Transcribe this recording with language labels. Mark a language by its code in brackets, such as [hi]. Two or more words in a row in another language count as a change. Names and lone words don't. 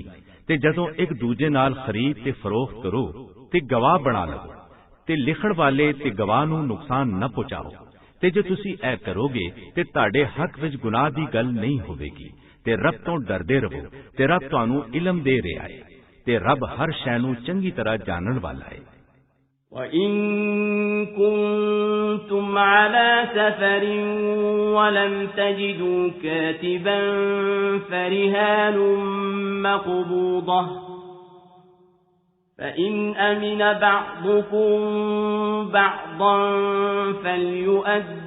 [pa] ਤੇ ਜਦੋਂ ਇੱਕ ਦੂਜੇ ਨਾਲ ਖਰੀਦ ਤੇ ਫਰੋਖਤ ਕਰੋ ਤੇ ਗਵਾਹ ਬਣਾ ਲਵੋ ਤੇ ਲਿਖਣ ਵਾਲੇ ਤੇ ਗਵਾਹ ਨੂੰ ਨੁਕਸਾਨ ਨਾ ਪਹੁੰਚਾਓ। ਤੇ ਜੇ ਤੁਸੀਂ ਇਹ ਕਰੋਗੇ ਤੇ ਤੁਹਾਡੇ ਹੱਕ ਵਿੱਚ ਗੁਨਾਹ ਦੀ ਗੱਲ ਨਹੀਂ ਹੋਵੇਗੀ ਤੇ ਰੱਬ ਤੋਂ ਡਰਦੇ ਰਹੋ ਤੇ ਰੱਬ ਤੁਹਾਨੂੰ ਇਲਮ ਦੇ ਰਿਹਾ ਹੈ ਤੇ ਰੱਬ ਹਰ ਸ਼ੈ ਨੂੰ ਚੰਗੀ ਤਰ੍ਹਾਂ ਜਾਣਨ ਵਾਲਾ ਹੈ। [ar] وَإِن كُنتُمْ عَلَى سَفَرٍ وَلَمْ تَجِدُوا كَاتِبًا فَرِهَانٌ مَّقْبُوضَةٌ فَإِنْ أَمِنَ بَعْضُكُمْ بَعْضًا فَلْيُؤَدِّ